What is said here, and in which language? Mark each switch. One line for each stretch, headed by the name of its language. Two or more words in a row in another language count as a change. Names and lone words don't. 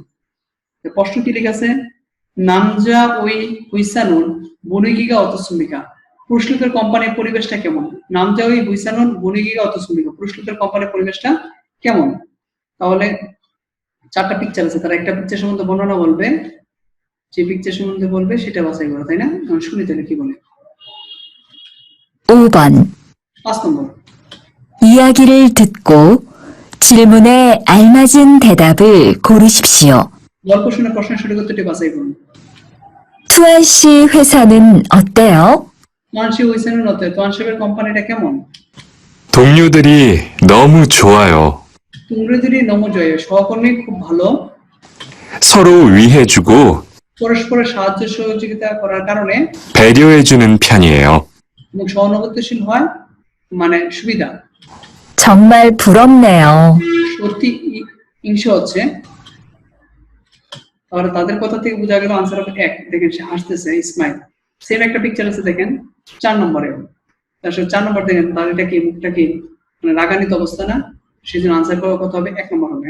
Bangla: প্রশ্ন কি লেখা আছে,
Korean: 남자의 회사는 분위기가 어떻습니까.
Bangla: পুরুষ লোকের কোম্পানির পরিবেশটা কেমন?
Korean: 남자의 회사는 분위기가 어떻습니까,
Bangla: পুরুষ লোকের কোম্পানির পরিবেশটা কেমন? তাহলে 4টা পিকচার আছে, তার একটা পিকচার সম্বন্ধে বর্ণনা বলবে, যে পিকচার সম্বন্ধে বলবে সেটা বাছাই করা, তাই না? শুনি তাহলে কি বলে।
Korean: 5번.
Bangla: 5 নম্বর,
Korean: 이야기를 듣고 질문에 알맞은 대답을 고르십시오.
Bangla: গল্প শুনে প্রশ্নের সঠিক উত্তরটি বাছাই করুন।
Korean: 투안 씨 회사는 어때요?
Bangla: তোয়ানশি হুইসেনের মতে তোয়ানশিবের কোম্পানিটা কেমন?
Korean: 동료들이 너무 좋아요. 동료들이 너무 좋아,
Bangla: সহকর্মী খুব ভালো,
Korean: 서로 위해주고
Bangla: পরস্পরের সাহায্য সহযোগিতা করার কারণে
Korean: 배려해주는 편이에요.
Bangla: এবং সহানুভূতিশীল হয় মানে সুবিধা।
Korean: 정말 부럽네요.
Bangla: সত্যি হিংসা হচ্ছে। তাহলে তাদের কথা থেকে বোঝা গেল আনসার হবে 1। দেখেন সে হাসতেছে, স্মাইল। সেম একটা পিকচার আছে দেখেন 4 নম্বরে। তারপর 4 নম্বর দেখেন তার এটা কি, মুখটা কি মানে রাগান্বিত অবস্থা না, সেজন্য আনসার করার কথা হবে 1 নম্বর হবে।